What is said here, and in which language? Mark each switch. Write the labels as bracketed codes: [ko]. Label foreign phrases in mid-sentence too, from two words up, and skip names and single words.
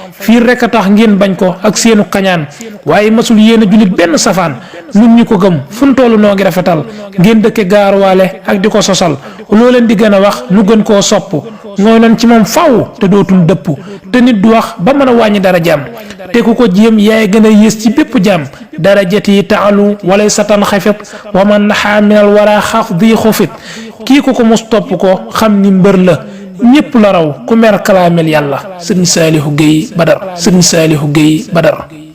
[wo] Fii rek a tax ngeen bañ ko ak seenu kañaan, waaye masul yéene julit benn safaan. Nun ñi ko gëm, fu nu tollu noo ngi rafetal, ngeen dëkke gaaruwaale ak di ko sosal. Loo leen di gën a wax, nu gën koo sopp. Nooy nan ci moom faw te dootul dëpp, te nit du wax ba mën a wàññi dara jaam. Te ku ko jéem, yaay gën a yées ci bépp jaam. [ar] درجتي تعلو وليس تنخفض، ومن نحى من الورى خفضي خفض. [wo] Kii ku ko mus topp ko, xam ni mbër la, ñépp la raw, ku mer kalaamel Yàlla. Sëriñ Saalihu Géey Badar, Sëriñ Saalihu Géey Badar.